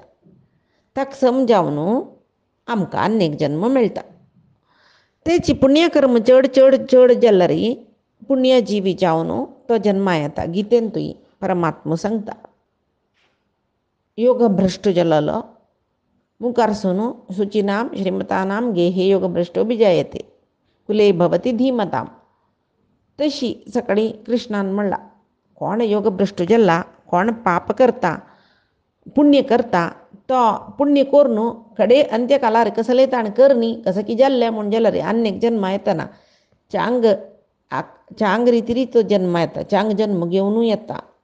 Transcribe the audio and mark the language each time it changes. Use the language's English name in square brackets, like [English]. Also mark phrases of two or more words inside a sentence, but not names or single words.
[Konkani] ताका समजावन आमकां आनीक जन्म मेळटा. तेची पुण्यकर्म चड चड चड जाल्यार पुण्यजिवी जावन तो जन्मा येता. गितेंतूय परमात्मा सांगता योग भ्रश्ट जाल्लो मुखारसून [Sanskrit] शुचीनां श्रीमतानां गेहे योग भ्रश्टो बिजायते कुले भवती धीमतां. [Konkani] तशी सकाळी कृष्णान म्हणला कोण योग भ्रश्ट जाल्ला कोण पाप करता पुण्य करता तो पुण्य करून कडे अंत्यकालार कसले ताण करनी कसं की जाल्लें म्हूण जाल्यार आनीक जन्म येतना चांग रितीरीत जन्म येता चांग जन्म घेवन येता.